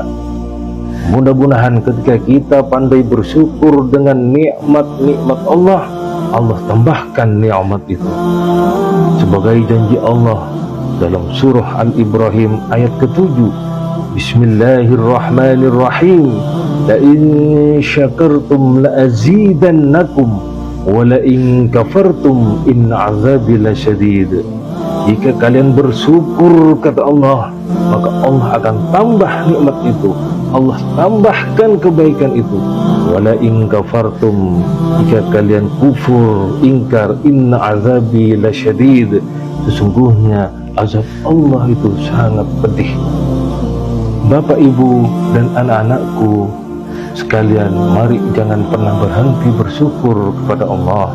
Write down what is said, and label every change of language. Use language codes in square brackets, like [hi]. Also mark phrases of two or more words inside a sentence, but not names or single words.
[id] Mudah-mudahan ketika kita pandai bersyukur dengan nikmat-nikmat Allah, Allah tambahkan nikmat itu. Sebagai janji Allah dalam surah Al-Ibrahim ayat ke-7, Bismillahirrahmanirrahim. [ar] لئن شكرتم لأزيدنكم ولئن كفرتم إن عذابي لشديد. [id] Jika kalian bersyukur, kata Allah, maka Allah akan tambah nikmat itu, Allah tambahkan kebaikan itu. [ar] ولئن كفرتم, [id] jika kalian kufur, ingkar, [ar] إن عذابي لشديد, [id] sesungguhnya azab Allah itu sangat pedih. Bapak, ibu dan anak-anakku sekalian, mari jangan pernah berhenti bersyukur kepada Allah.